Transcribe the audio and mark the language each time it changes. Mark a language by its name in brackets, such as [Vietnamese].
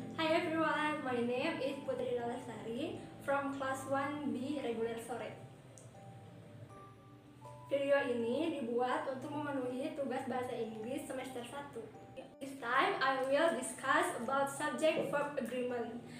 [English] Hi everyone, my name is Putri Lestari from class 1B regular sore. [Indonesian] Video ini dibuat untuk memenuhi tugas bahasa Inggris semester 1. [English] This time I will discuss about subject-verb agreement.